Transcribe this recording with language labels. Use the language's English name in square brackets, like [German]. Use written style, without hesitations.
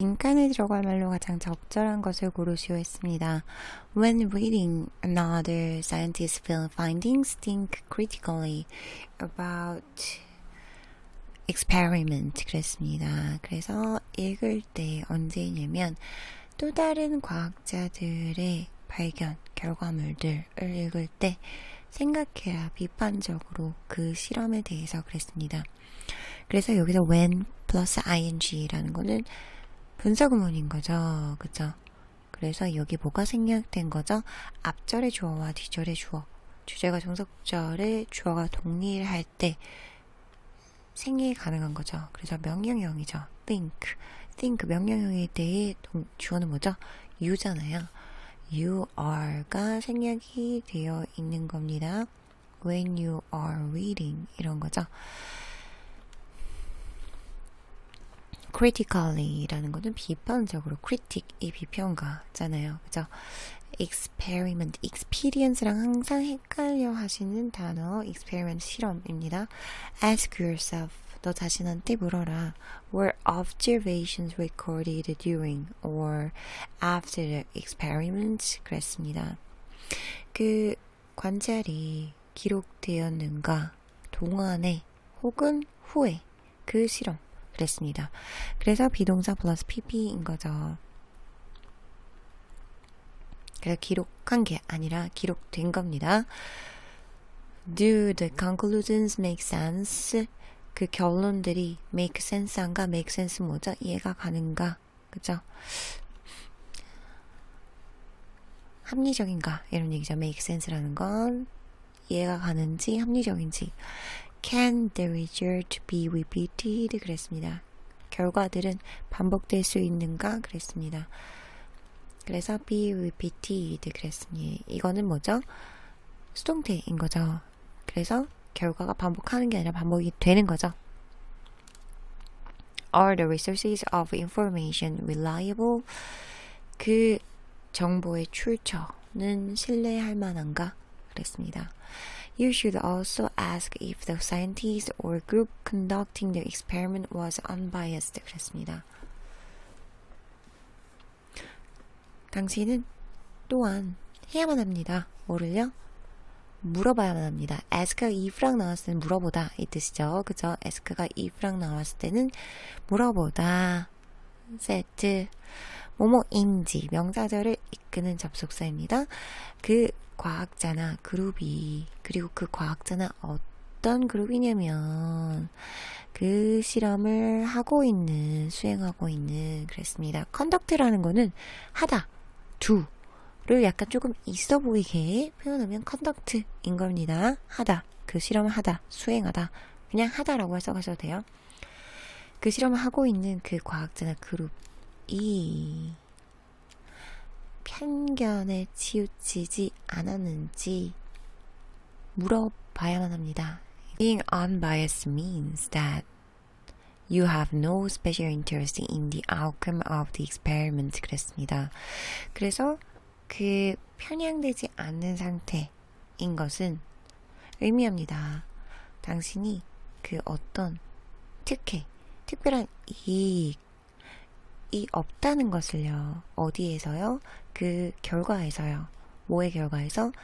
[Korean] 잠깐을 들어갈 말로 가장 적절한 것을 고르시오 했습니다. [English] When reading another scientist's findings, think critically about experiment. [Korean] 그랬습니다. 그래서 읽을 때 언제냐면 또 다른 과학자들의 발견, 결과물들을 읽을 때 생각해야 비판적으로 그 실험에 대해서 그랬습니다. 그래서 여기서 when 플러스 ing라는 거는 분사구문인 거죠. 그죠? 그래서 여기 뭐가 생략된 거죠? 앞절의 주어와 뒤절의 주어, 주제가 종속절의 주어가 동일할 때 생략이 가능한 거죠. 그래서 명령형이죠. think 명령형에 대해 주어는 뭐죠? you잖아요. [English] you are [Korean] 가 생략이 되어 있는 겁니다. [English] when you are reading [Korean] 이런 거죠. critically 라는 거는 비판적으로, critic이 비평가잖아요. 그죠? experiment, experience랑 항상 헷갈려 하시는 단어 experiment 실험입니다. [English] ask yourself, [Korean] 너 자신한테 물어라. [English] were observations recorded during or after the experiment? [Korean] 그랬습니다. 그 관찰이 기록되었는가 동안에 혹은 후에 그 실험 그랬습니다. 그래서 비동사 플러스 pp인 거죠. 그래서 기록한 게 아니라 기록된 겁니다. [English] Do the conclusions make sense? [Korean] 그 결론들이 make sense한가? make sense 뭐죠? 이해가 가는가? 그죠? 합리적인가? 이런 얘기죠. make sense라는 건 이해가 가는지 합리적인지. [English] Can the result be repeated? [Korean] 그랬습니다. 결과들은 반복될 수 있는가? 그랬습니다. 그래서 [English] be repeated [Korean] 그랬습니다. 이거는 뭐죠? 수동태인 거죠. 그래서 결과가 반복하는 게 아니라 반복이 되는 거죠. [English] Are the resources of information reliable? [Korean] 그 정보의 출처는 신뢰할 만한가? 그랬습니다. [English] You should also ask if the scientist or group conducting the experiment was unbiased. [Korean] 그랬습니다. 당신은 또한 해야만 합니다. 뭐를요? 물어봐야만 합니다. ask가 if랑 나왔을 때는 물어보다 이 뜻이죠. 그죠? ask가 if랑 나왔을 때는 물어보다. set 뭐뭐인지 명사절을 이끄는 접속사입니다. 그 과학자나 그룹이, 그리고 그 과학자나 어떤 그룹이냐면 그 실험을 하고 있는, 수행하고 있는 그랬습니다. conduct라는 거는 하다, do를 약간 조금 있어 보이게 표현하면 conduct인 겁니다. 하다, 그 실험을 하다, 수행하다, 그냥 하다라고 써가셔도 돼요. 그 실험을 하고 있는 그 과학자나 그룹이 편견에 치우치지 않았는지 물어봐야만 합니다. [English] Being unbiased means that you have no special interest in the outcome of the experiment. [Korean] 그랬습니다. 그래서 그 편향되지 않는 상태인 것은 의미합니다. 당신이 그 어떤 특별한 이익이 없다는 것을요. 어디에서요? 그 결과에서요. 뭐의 결과에서?